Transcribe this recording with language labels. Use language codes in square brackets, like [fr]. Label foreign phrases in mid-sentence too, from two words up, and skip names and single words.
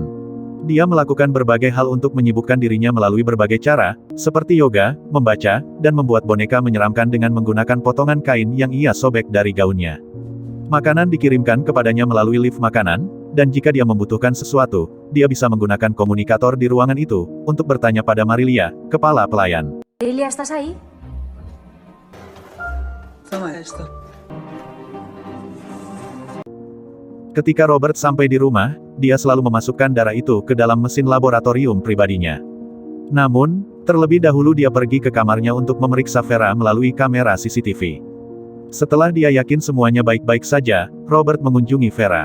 [id] Dia melakukan berbagai hal untuk menyibukkan dirinya melalui berbagai cara, seperti yoga, membaca, dan membuat boneka menyeramkan dengan menggunakan potongan kain yang ia sobek dari gaunnya. Makanan dikirimkan kepadanya melalui lift makanan, dan jika dia membutuhkan sesuatu, dia bisa menggunakan komunikator di ruangan itu, untuk bertanya pada Marilia, kepala pelayan. [es] Marilia, ¿estás ahí? Toma esto. [id] Ketika Robert sampai di rumah, dia selalu memasukkan darah itu ke dalam mesin laboratorium pribadinya. Namun, terlebih dahulu dia pergi ke kamarnya untuk memeriksa Vera melalui kamera CCTV. Setelah dia yakin semuanya baik-baik saja, Robert mengunjungi Vera.